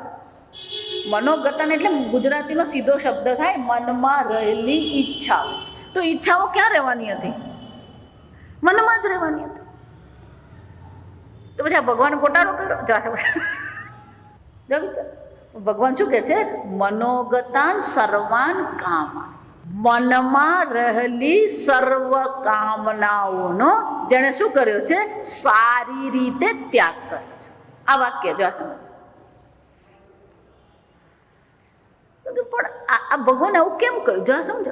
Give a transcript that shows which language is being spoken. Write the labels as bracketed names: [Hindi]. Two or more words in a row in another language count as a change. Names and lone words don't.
[Gujarati] મનોગતાન એટલે ગુજરાતીનો સીધો શબ્દ થાય મનમાં રહેલી ઈચ્છાઓ. તો ઈચ્છાઓ ક્યાં રહેવાની હતી? મનમાં જ રહેવાની હતી. તો પછી આ ભગવાન ગોટાળો કર્યો. ભગવાન શું કે છે? [Sanskrit] મનોગતાન સર્વાન કામાન. [Gujarati] મનમાં રહેલી સર્વ કામનાઓનો જેણે શું કર્યો છે? સારી રીતે ત્યાગ કર્યો છે. આ વાક્ય જો સમજ. પણ આ ભગવાન આવું કેમ કહ્યું? જો સમજો.